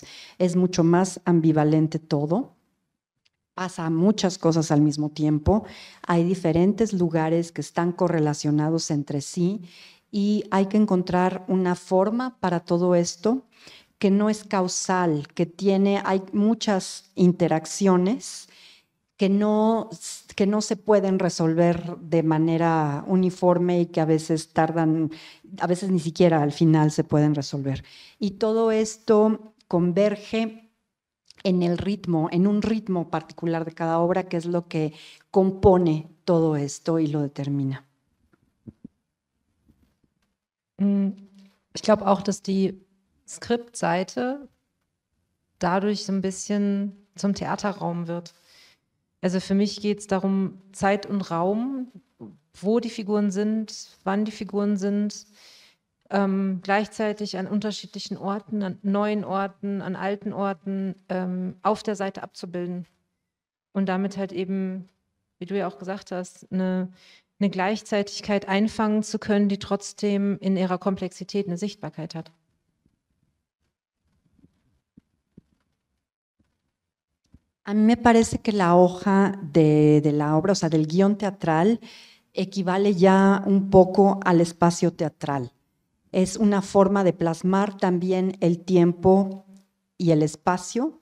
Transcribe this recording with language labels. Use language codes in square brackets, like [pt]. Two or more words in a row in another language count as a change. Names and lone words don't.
[es] Es mucho más ambivalente todo. Pasa muchas cosas al mismo tiempo, hay diferentes lugares que están correlacionados entre sí y hay que encontrar una forma para todo esto que no es causal, hay muchas interacciones que no se pueden resolver de manera uniforme y que a veces ni siquiera al final se pueden resolver. Y todo esto converge en el ritmo, en un ritmo particular de cada obra, que es lo que compone todo esto y lo determina. [de] Ich glaube auch, dass die Skriptseite dadurch so ein bisschen zum Theaterraum wird. Also für mich geht es darum, Zeit und Raum, wo die Figuren sind, wann die Figuren sind, gleichzeitig an unterschiedlichen Orten, an neuen Orten, an alten Orten auf der Seite abzubilden. Und damit halt eben, wie du ja auch gesagt hast, eine Gleichzeitigkeit einfangen zu können, die trotzdem in ihrer Komplexität eine Sichtbarkeit hat. [es] A mí me parece que la hoja de la obra, o sea, del guión teatral, equivale ya un poco al espacio teatral. Es una forma de plasmar también el tiempo y el espacio.